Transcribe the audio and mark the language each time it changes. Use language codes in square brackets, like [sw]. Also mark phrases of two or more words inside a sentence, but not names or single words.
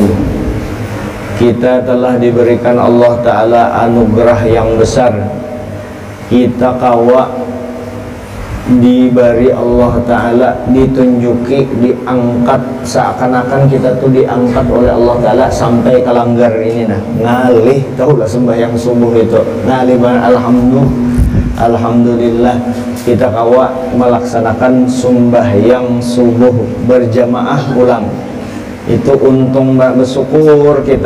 [id] Kita telah diberikan Allah Ta'ala anugerah yang besar. Kita kawa diberi Allah Ta'ala, ditunjuki, diangkat, seakan-akan kita tuh diangkat oleh Allah Ta'ala sampai ke langgar ini. [bjn] Nah, ngalih, tahulah sembahyang subuh itu ngalih banget. [id] Alhamdulillah kita kawa melaksanakan sembahyang subuh berjamaah ulang. Itu untung bersyukur kita.